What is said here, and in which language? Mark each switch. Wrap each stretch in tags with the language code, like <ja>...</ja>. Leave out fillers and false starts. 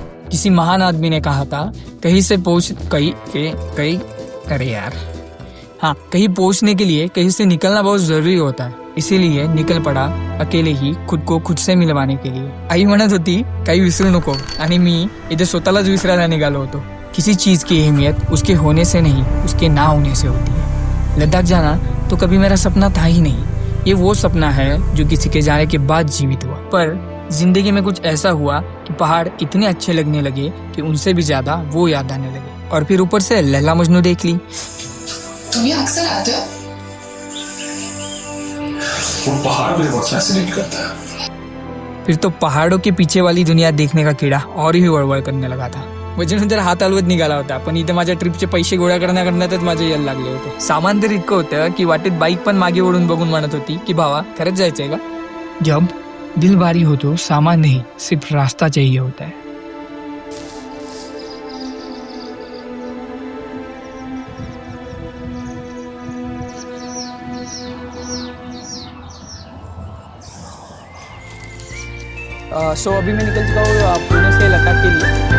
<hi>किसी महान आदमी ने कहा था, कहीं पहुंचने के लिए कहीं से निकलना बहुत जरूरी होता है. इसीलिए निकल पड़ा अकेले ही खुद को खुद से मिलवाने के लिए.</hi> <mr>आई म्हणत होती काही विसरू नको, आणि मी इथे स्वतःलाच विसरायला निघालो होतो.</mr> <hi>किसी चीज की अहमियत उसके होने से नहीं, उसके ना होने से होती है. लद्दाख जाना तो कभी मेरा सपना था ही नहीं. ये वो सपना है जो किसी के जाने के बाद जीवित हुआ. पर जिंदगी में कुछ ऐसा हुआ कि पहाड़ इतने अच्छे लगने लगे कि उनसे भी ज्यादा वो याद आने लगे. और फिर ऊपर से लैला मजनू देख ली. तुम यहाँ अक्सर आते हो? वो पहाड़ मुझे बहुत फैसिनेट करता है. फिर तो पहाड़ों के पीछे वाली दुनिया देखने का कीड़ा और ही वळवळ करने लगा था.</hi> <mr>वजन तर हात हलवत निघाला होता, पण इथे माझ्या ट्रिपचे पैसे गोळा करण्यातच माझे यल लागले होते. सामान तर इतकं होतं की वाटेत बाईक पण मागे ओढून बघून म्हणत होती की भावा खरंच जायचंय का.</mr> <hi>जब दिल भारी हो तो सामान नहीं, सिर्फ रास्ता चाहिए होता है. अभी मैं निकल चुका हूँ पुणे से लद्दाख के लिए.</hi>